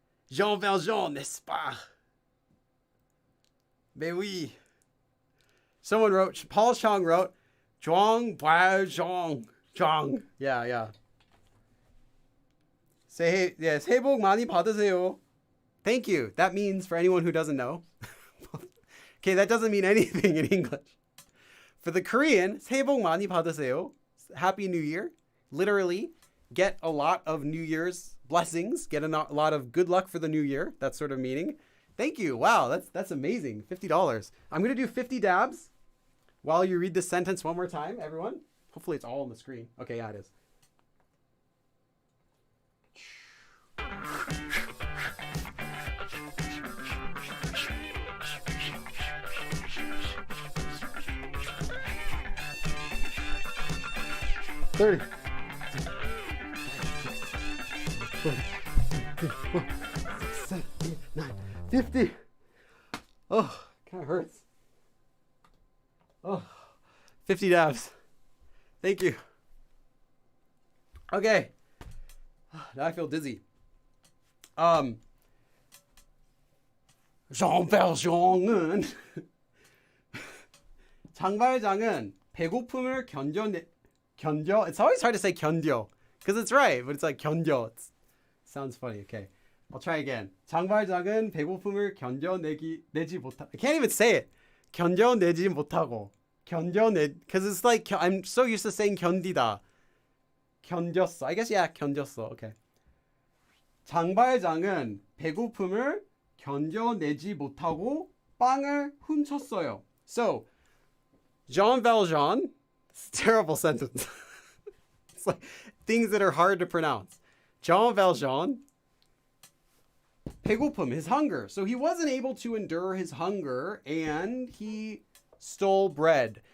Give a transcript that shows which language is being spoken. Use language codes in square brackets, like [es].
[fr] Jean Valjean, n'est-ce pas? Mais oui. [en] Someone wrote, Paul Chong wrote, Zhuang Zhuang. Yeah. Say hey, yes, [ko] 새해 복 많이 받으세요. [en] Thank you. That means, for anyone who doesn't know. Okay, that doesn't mean anything in English. For the Korean, [ko] 새해 복 많이 받으세요. [en] Happy New Year. Literally, get a lot of New Year's blessings. Get a lot of good luck for the new year. That sort of meaning. Thank you. Wow, that's amazing. $50. I'm going to do 50 dabs while you read this sentence one more time, everyone. Hopefully it's all on the screen. Okay, yeah, it is. $30. 50. Oh, kind of hurts. Oh, 50 dabs. Thank you. Okay. Now I feel dizzy. [ko] Jean Valjean은 장발장은 배고픔을 견뎌. [en] It's always hard to say [ko] 견뎌 [en] because it's right, but it's like 견뎌. Sounds funny. Okay. I'll try again. [ko] 장발장은 배고픔을 내지 못하. [en] I can't even say it. [ko] 견뎌내지 못하고. [en] because it's like I'm so used to saying 견디다. [ko] 견뎠어. [en] I guess yeah, [ko] 견뎠어. Okay. 장발장은 배고픔을 견뎌내지 못하고 빵을 훔쳤어요. [en] So, Jean Valjean, it's a terrible sentence. It's like things that are hard to pronounce. Jean Valjean, 배고픔, his hunger. So he wasn't able to endure his hunger and he stole bread.